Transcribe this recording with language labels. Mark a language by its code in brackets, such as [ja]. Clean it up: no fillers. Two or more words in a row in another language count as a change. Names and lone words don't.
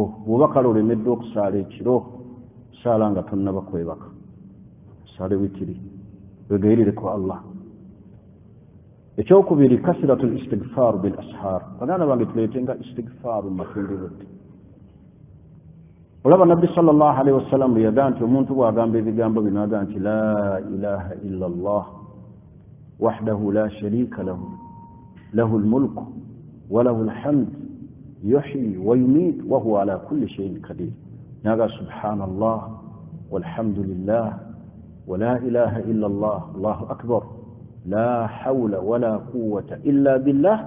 [lg] Bw'oba kale olemeddwa okusaala ekiro, saala nga tonnaba kwebaka, saale witiri, wegayirireko Allah. [ar] Ekyokubiri كثرة الاستغفار بالأسحار. [lg] Baganda bange tuleetenga istighfar mu matundibudde. Olaba Nabbi [ar] صلى الله عليه وسلم [lg] bwe yagamba nti omuntu bw'agamba ebigambo bino agamba nti [ar] لا إله إلا الله وحده لا شريك له له الملك وله الحمد يحيي ويميت وهو على كل شيء قدير. Naga سبحان الله والحمد لله ولا إله إلا الله الله أكبر لا حول ولا قوة إلا بالله.